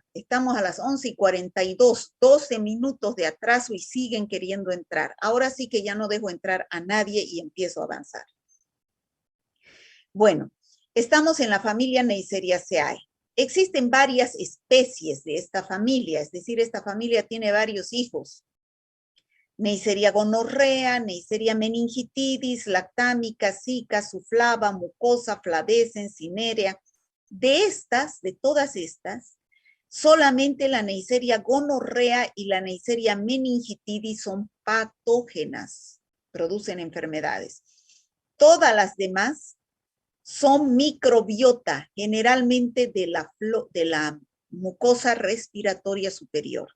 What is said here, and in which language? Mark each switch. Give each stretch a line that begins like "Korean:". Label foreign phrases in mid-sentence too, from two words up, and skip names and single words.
Spanish: Estamos a las 11:42, 12 minutos de atraso y siguen queriendo entrar. Ahora sí que ya no dejo entrar a nadie y empiezo a avanzar. Bueno, estamos en la familia Neiseriaceae. Existen varias especies de esta familia, es decir, esta familia tiene varios hijos. Neisseria gonorrea, Neisseria meningitidis, lactámica, zika, suflava, mucosa, flavescens, cinerea. De todas estas, solamente la Neisseria gonorrea y la Neisseria meningitidis son patógenas, producen enfermedades. Todas las demás son microbiota, generalmente de la mucosa respiratoria superior.